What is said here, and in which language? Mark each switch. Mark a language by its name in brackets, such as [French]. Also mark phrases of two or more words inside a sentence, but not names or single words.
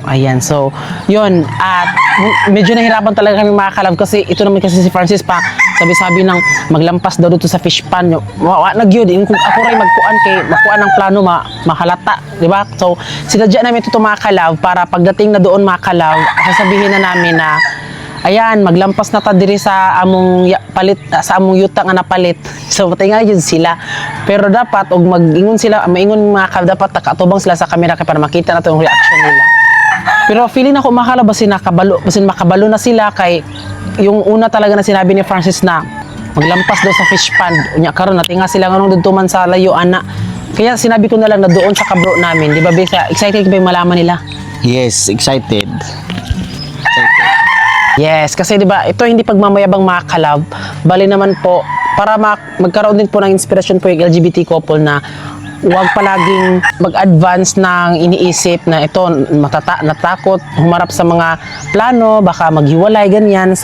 [Filipino] Ayan, so yun, at medyo nahirapan talaga kami mga kalab kasi ito naman kasi si Francis pa sabi-sabi ng maglampas daw dito sa [English] fish pond. [Filipino] Nagyod, kung ako rin magkuan kay makuan ng plano mahalata, di ba? So sinadya namin ito mga kalab para pagdating na doon mga kalab, sasabihin na namin na ayan, [Cebuano] maglampas na ta diri sa among palit sa among yuta nga napalit. So patay nga yun sila. Pero dapat og mag-ingon sila, maingon mga kalab, dapat nakatubang sila sa camera kay para [Filipino] makita natin yung reaction nila. [Cebuano] Pero feeling ako makala basin makabalo na sila kay [Filipino] yung una talaga na sinabi [Cebuano] ni Francis na maglampas daw sa [English] fish pond. [Cebuano] Unya karon natinga sila nganong dudto man sa layo ana. [Filipino] Kaya sinabi ko na lang na doon sa kabro namin, di ba Besa? Excited ba yung malaman nila? [English] Yes, excited. [Filipino] Yes, kasi 'di ba, ito hindi pagmamayabang mga kalab. Bali naman po para magkaroon din po ng inspirasyon po yung [English] LGBT couple [Filipino] na huwag palaging mag-advance ng iniisip na ito natakot humarap sa mga plano, baka maghiwalay ganyan.